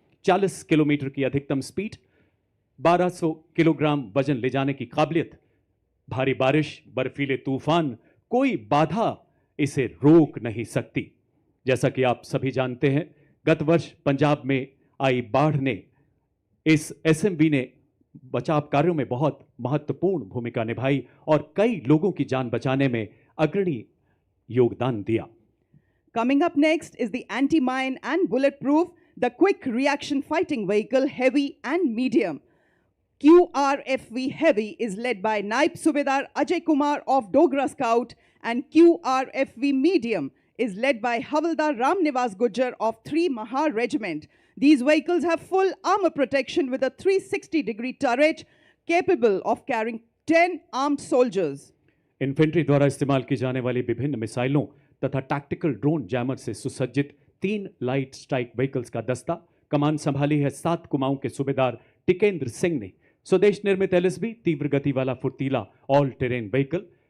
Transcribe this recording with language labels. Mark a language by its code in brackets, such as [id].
[hi] 40 kilometre की अधिकतम speed, 1200 kilogram वजन ले जाने की काबिलियत, भारी बारिश, बर्फीले तूफान, कोई बाधा इसे रोक नहीं सकती। जैसा कि आप सभी जानते हैं, गत वर्ष पंजाब में आई बाढ़ ने इस SMV ने बचाव कार्यों में बहुत महत्वपूर्ण भूमिका निभाई और कई लोगों की जान बचाने में अग्रणी योगदान दिया। [en] Coming up next is the anti-mine and bulletproof, the quick reaction fighting vehicle, heavy and medium. QRFV Heavy is led by Naib Subedar Ajay Kumar of Dogra Scout, and QRFV Medium is led by Havildar Ram Nivas Gujjar of 3 Mahar Regiment. These vehicles have full armor protection with a 360-degree turret capable of carrying 10 armed soldiers. [hi] Infantry द्वारा इस्तेमाल की जाने वाली विभिन्न मिसाइलों तथा tactical drone jammer से सुसज्जित 3 लाइट स्ट्राइक व्हीकल्स का दस्ता कमान संभाली है 7 कुमाऊं के सूबेदार टिकेंद्र सिंह ने। स्वदेश निर्मित LSB तीव्र गति वाला फुर्तीला ऑल टेरेन व्हीकल।